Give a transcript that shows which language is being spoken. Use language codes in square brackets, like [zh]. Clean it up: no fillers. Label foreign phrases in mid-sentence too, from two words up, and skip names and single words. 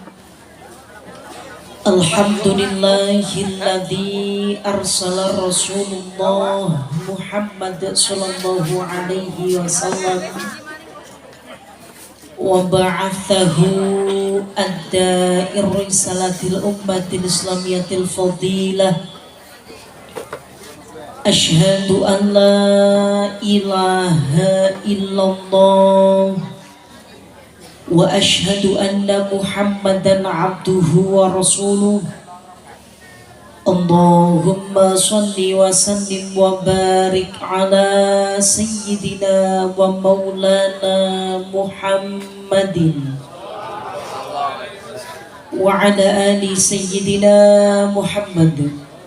[ar] الحمد لله الذي أرسل رسول الله محمد صلى الله عليه وسلم وبعثه الداعي رسالة الأمة الإسلامية الفاضلة. أشهد أن لا إله إلا الله وأشهد أن محمدا عبده ورسوله. اللهم صل وسلم وبارك على سيدنا ومولانا محمد وعلى آل سيدنا محمد.